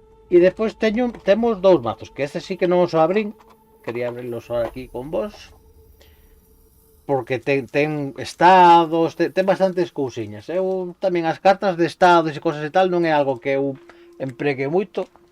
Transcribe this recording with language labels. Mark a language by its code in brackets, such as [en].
[gl] E despois temos dous mazos, que este sí que non os abrín. [es] Quería abrirlos ahora aquí con vos. [gl] Porque ten estados, ten bastantes cousiñas. Eu tamén as cartas de estados e cosas e tal non é algo que eu empregue moito.